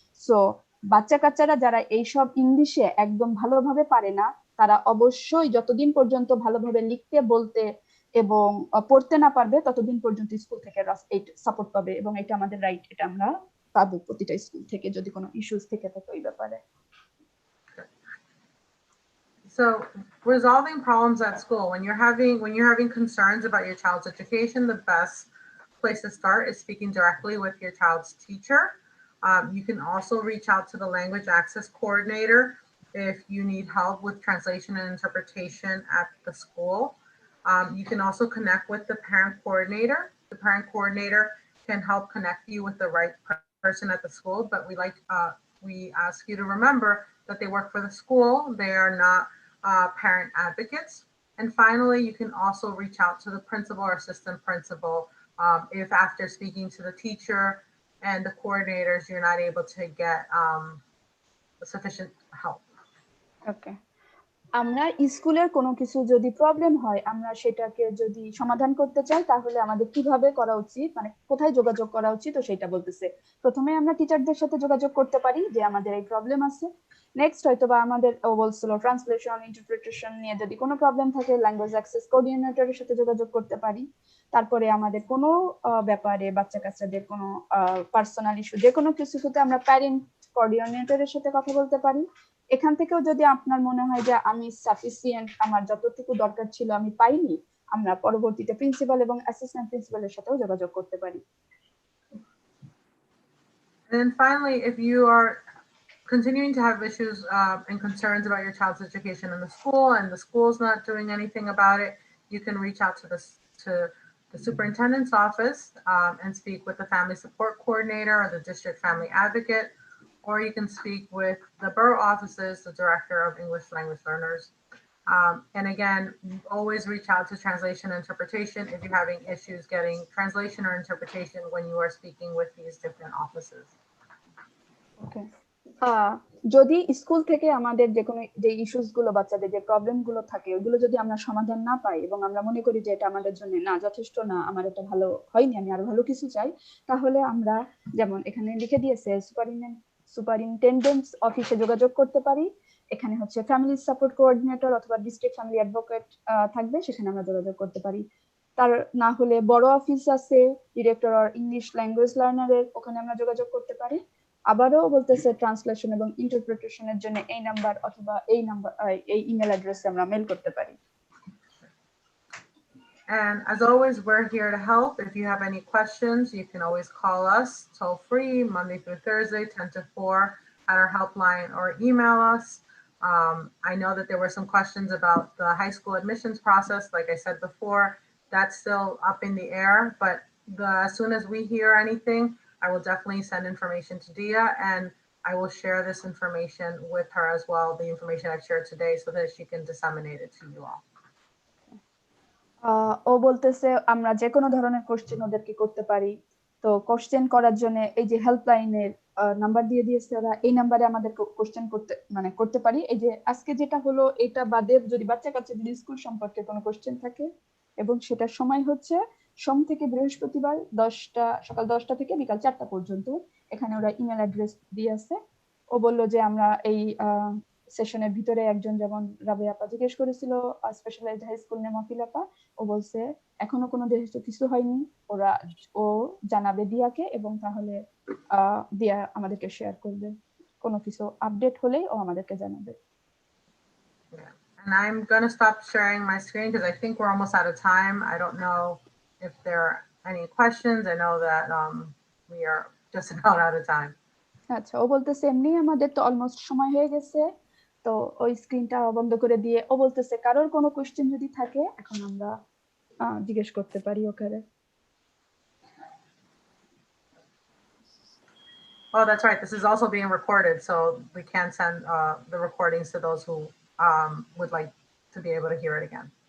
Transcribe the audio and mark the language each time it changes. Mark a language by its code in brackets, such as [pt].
[bn] So বাচ্চা কাচ্চারা যারা এইসব ইংলিশে একদম ভালোভাবে পারে না, তারা অবশ্যই যতদিন পর্যন্ত ভালোভাবে লিখতে, বলতে এবং পড়তে না পারবে ততদিন পর্যন্ত স্কুল থেকে সাপোর্ট পাবে, এবং এটা আমাদের রাইট, এটা আমরা পাবো প্রতিটা স্কুল থেকে যদি কোনো ইস্যুস থেকে থাকে ওই ব্যাপারে। [en] So resolving problems at school, when you're having concerns about your child's education, the best place to start is speaking directly with your child's teacher. You can also reach out to the language access coordinator if you need help with translation and interpretation at the school. You can also connect with the parent coordinator. The parent coordinator can help connect you with the right person at the school, but we ask you to remember that they work for the school. They are not parent advocates. And finally, you can also reach out to the principal or assistant principal if after speaking to the teacher and the coordinators, you're not able to get sufficient help. [bn] ওকে, আমরা স্কুলের কোনো কিছু যদি problem হয়, আমরা সেটাকে যদি সমাধান করতে চাই তাহলে আমাদের কিভাবে করা উচিত, মানে কোথায় যোগাযোগ করা উচিত, তো সেটা বলতেছে। প্রথমে আমরা টিচারদের সাথে যোগাযোগ করতে পারি যে আমাদের এই প্রবলেম আছে। নেক্সট হয়তো বা আমাদের বলছিল ট্রান্সলেশন ইন্টারপ্রিটেশন নিয়ে যদি কোনো প্রবলেম থাকে, ল্যাঙ্গুয়েজ অ্যাক্সেস কোঅর্ডিনেটরের সাথে যোগাযোগ করতে পারি। তারপরে আমাদের কোনো ব্যাপারে বাচ্চা কাচ্চাদের কোনো পার্সোনাল ইস্যু যে কোনো কিছু হতে আমরা প্যারেন্ট কোঅর্ডিনেটরের সাথে কথা বলতে পারি। এখান থেকেও যদি আপনার মনে হয় যে আমি সাফিসিয়েন্ট, আমার যতটুকু দরকার ছিল আমি পাইনি, আমরা পরবর্তীতে প্রিন্সিপাল এবং অ্যাসিস্ট্যান্ট প্রিন্সিপালের সাথেও যোগাযোগ করতে পারি। [en] And then finally, if you are continuing to have issues and concerns about your child's education in the school and the school's not doing anything about it, you can reach out to the superintendent's office and speak with the family support coordinator or the district family advocate, or you can speak with the borough offices, the director of English language learners. And again, always reach out to translation and interpretation if you're having issues getting translation or interpretation when you are speaking with these different offices. Okay. [bn] যদি school থেকে আমাদের যে কোনো যে issues গুলো, বাচ্চাদের যে problem গুলো থাকে, ওইগুলো যদি আমরা সমাধান না পাই এবং আমরা মনে করি যে এটা আমাদের জন্য না যথেষ্ট না, আমার এটা ভালো হয়নি, আমি আরো ভালো কিছু চাই, তাহলে আমরা যেমন এখানে লিখে দিয়েছে সুপারিনটেন্ডেন্টস অফিসে যোগাযোগ করতে পারি। এখানে হচ্ছে ফ্যামিলি সাপোর্ট কোঅর্ডিনেটর অথবা ডিস্ট্রিক্ট ফ্যামিলি অ্যাডভোকেট থাকবে, সেখানে আমরা যোগাযোগ করতে পারি। তার না হলে বড় অফিস আছে ডিরেক্টর অর ইংলিশ ল্যাঙ্গুয়েজ লার্নারের, ওখানে আমরা যোগাযোগ করতে পারি। আবারও বলতেছে ট্রান্সলেশন এবং ইন্টারপ্রিটেশনের জন্য এই নাম্বার অথবা এই ইমেল অ্যাড্রেসে আমরা মেল করতে পারি। [en] And as always, we're here to help. If you have any questions, you can always call us toll free Monday through Thursday, 10 to 4 at our helpline, or email us. I know that there were some questions about the high school admissions process. Like I said before, that's still up in the air, but as soon as we hear anything, I will definitely send information to Dia, and I will share this information with her as well, the information I've shared today, so that she can disseminate it to you all. [bn] ও বলতেছে আমরা যে কোনো ধরনের question ওদেরকে করতে পারি। তো question করার জন্য এই যে হেল্পলাইনের নাম্বার দিয়ে দিয়েছে ওরা, এই নাম্বারে আমাদের কোশ্চেন করতে পারি। এই যে আজকে যেটা হলো এটা বাদে যদি বাচ্চা কাচ্চাদের স্কুল সম্পর্কে কোনো কোশ্চেন থাকে, এবং সেটার সময় হচ্ছে সোম থেকে বৃহস্পতিবার সকাল 10টা থেকে বিকাল 4টা পর্যন্ত। এখানে ওরা ইমেল অ্যাড্রেস দিয়ে আছে। ও বলল যে আমরা এই সেশনের ভিতরে একজন যেমন রাবেয়া আপা জিজ্ঞেস করেছিল স্পেশালাইজড হাই স্কুল নেম মফিল আপা, ও বলছে এখনো কোনো দেশে কিছু হয়নি, ও জানাবে দিয়াকে এবং তাহলে দিয়া আমাদেরকে শেয়ার করবে, কোনো কিছু আপডেট হলেই ও আমাদেরকে জানাবে। [en] And I'm going to stop sharing my screen because I think we're almost out of time. I don't know if there are any questions. I know that we are just about out of time. [bn] আচ্ছা, ও বলতেছে এমনি আমাদের তো almost সময় হয়ে গেছে, তো ওই স্ক্রিনটা বন্ধ করে দিয়ে ও বলতেছে কারোর কোনো কোশ্চেন যদি থাকে এখন আমরা জিজ্ঞেস করতে পারি ওখানে। [en] Oh, that's right. This is also being recorded, so we can send the recordings to those who would like to be able to hear it again.